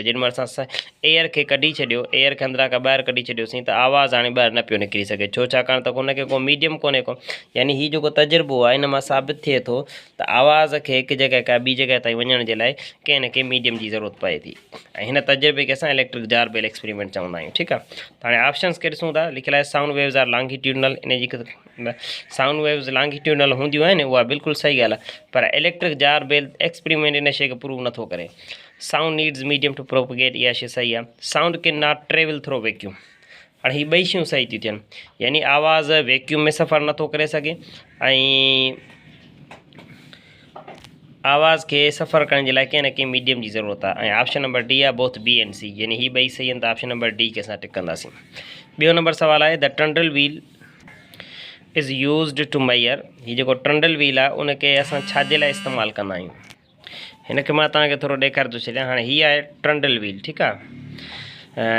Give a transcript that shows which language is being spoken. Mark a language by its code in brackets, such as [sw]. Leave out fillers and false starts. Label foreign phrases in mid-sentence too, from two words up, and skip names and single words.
[sd] जेॾी महिल असां एयर खे कढी छॾियो, एयर खे अंदरां खां ॿाहिरि कढी छॾियोसीं, त आवाज़ु हाणे ॿाहिरि न पियो निकिरी सघे। छाकाणि त हुनखे को मीडियम कोन्हे को। यानी हीउ जेको तजुर्बो आहे, हिन मां साबित थिए थो त आवाज़ खे हिकु जॻह खां ॿी जॻह ताईं वञण जे लाइ कंहिं न कंहिं मीडियम जी ज़रूरत पए थी। ऐं हिन तजुर्बे खे असां [en] electric jar bell experiment [sd] चवंदा आहियूं, ठीकु आहे। त हाणे ऑप्शन्स खे ॾिसूं था। लिखियलु आहे [en] sound waves are longitudinal. [sd] इन जी [en] sound waves longitudinal [sd] हूंदियूं आहिनि, उहा बिल्कुलु सही ॻाल्हि आहे। पर [en] electric jar bell experiment [sd] इन शइ खे प्रूव नथो करे। [en] sound needs medium to propagate, [sd] इहा शइ सही आहे। [en] sound cannot travel through vacuum. [sd] हाणे हीअ ॿई शयूं सही थियूं थियनि। यानी आवाज़ु वैक्यूम में सफ़र नथो करे सघे, ऐं आवाज़ खे सफ़र करण जे लाइ कंहिं न कंहिं मीडियम जी ज़रूरत आहे। ऐं [en] option number D [sd] आहे [en] both B and C. [sd] यानी हीअ ॿई सही आहिनि, त [en] option number D [sd] खे असां टिक कंदासीं। ॿियो नंबर सवाल आहे, [en] the tandal wheel is used to mayor. [sd] हीउ जेको [en] tandal wheel [sd] आहे, उनखे असां छाजे लाइ इस्तेमालु कंदा आहियूं। हिनखे मां तव्हांखे थोरो ॾेखारे थो छॾियां। हाणे हीअ आहे [en] tandal wheel, [sd] ठीकु आहे।